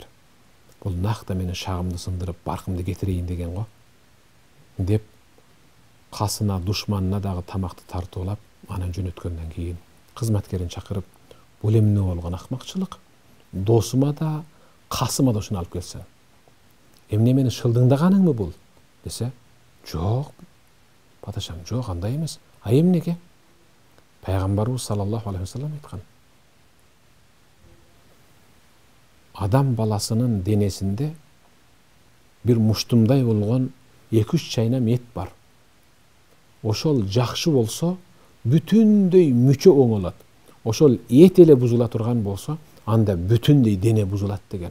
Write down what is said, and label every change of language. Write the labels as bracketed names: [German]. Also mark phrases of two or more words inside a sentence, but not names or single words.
[Kyrgyz] Бул накта менин шагымды сындырып, баркымды кетирейин деген го деп касына душманына дагы тамакты тартуулап, анан жөнөткөндөн кийин кызматкерин чакырып, бул эмне болгон акмакчылык? Досума да, касыма да ушуну алып келсең. Эмне мени шылдыңдаганыңбы бул? Десе, жок, падышам, жок, андай эмес. А эмнеге? Пайгамбарыбыз [Arabic] صلى الله عليه وسلم [Kyrgyz] айткан. Адам баласынын денесинде бир муштумдай болгон 2-3 чайнам эт бар. Ошол жакшы болсо, бүтүндөй мүчө оңолот. Ошол эт эле бузула турган болсо, анда бүтүндөй дене бузулат деген.